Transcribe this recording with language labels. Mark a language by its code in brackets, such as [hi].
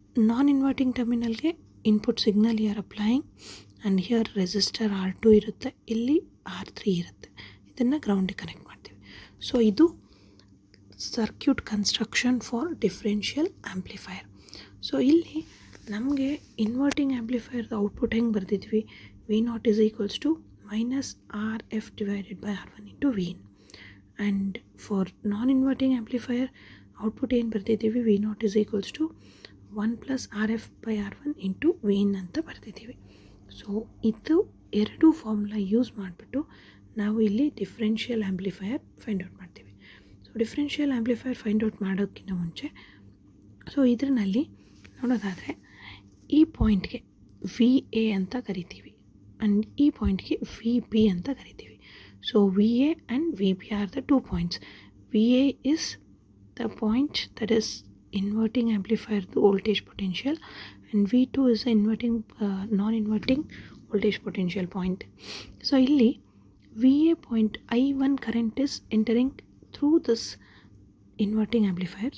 [kn] Non inverting ಟರ್ಮಿನಲ್ಗೆ input signal [en] are applying and here [kn] resistor R2 ಇರುತ್ತೆ, ಇಲ್ಲಿ R3 ಇರುತ್ತೆ, ಇದನ್ನು ಗ್ರೌಂಡಿಗೆ ಕನೆಕ್ಟ್ ಮಾಡ್ತೀವಿ. ಸೊ ಇದು [en] Circuit construction for differential amplifier. [kn] So ಇಲ್ಲಿ ನಮಗೆ ಇನ್ವರ್ಟಿಂಗ್ ಆಂಪ್ಲಿಫೈಯರ್ದು ಔಟ್ಪುಟ್ ಹೆಂಗೆ ಬರೆದಿದ್ವಿ, [en] V0 is equals to minus RF divided by R1 into Vin. And for non inverting amplifier output [kn] ಏನು ಬರ್ತಿದ್ದೀವಿ [en] V naught is equals to 1 + RF/R1 into V in [kn] ಅಂತ ಬರ್ತಿದ್ದೀವಿ. So ಇದು ಎರಡು formula use ಮಾಡಿಬಿಟ್ಟು ನಾವು ಇಲ್ಲಿ ಡಿಫ್ರೆನ್ಷಿಯಲ್ ಆ್ಯಂಪ್ಲಿಫೈಯರ್ ಫೈಂಡ್ ಔಟ್ ಮಾಡ್ತೀವಿ. So differential amplifier find out ಮಾಡೋಕ್ಕಿಂತ ಮುಂಚೆ ಸೊ ಇದರಲ್ಲಿ ನೋಡೋದಾದರೆ ಈ ಪಾಯಿಂಟ್ಗೆ ವಿ ಎ ಅಂತ ಕರಿತೀವಿ ಆ್ಯಂಡ್ ಈ ಪಾಯಿಂಟ್ಗೆ ವಿ ಬಿ ಅಂತ ಕರಿತೀವಿ. [en] So V A and V B are the 2 points. V A is the point that is inverting amplifier the voltage potential and V2 is the inverting non-inverting voltage potential point. So illi VA point I1 current is entering through this inverting amplifier.